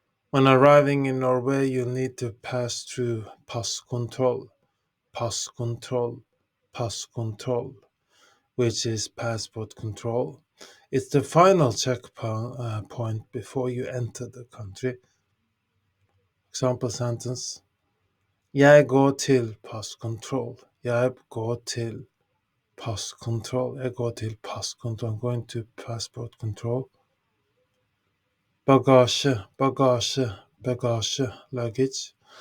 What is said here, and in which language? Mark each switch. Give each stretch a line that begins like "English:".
English: When arriving in Norway, you'll need to pass through passkontroll, passkontroll, passkontroll, which is passport control. It's the final checkpoint before you enter the country. Example sentence.
Norwegian: Jeg går til passkontroll. Jeg går til passkontroll. Jeg går til passkontroll.
English: I'm going to passport control. Bagasje, bagasje, bagasje, luggage.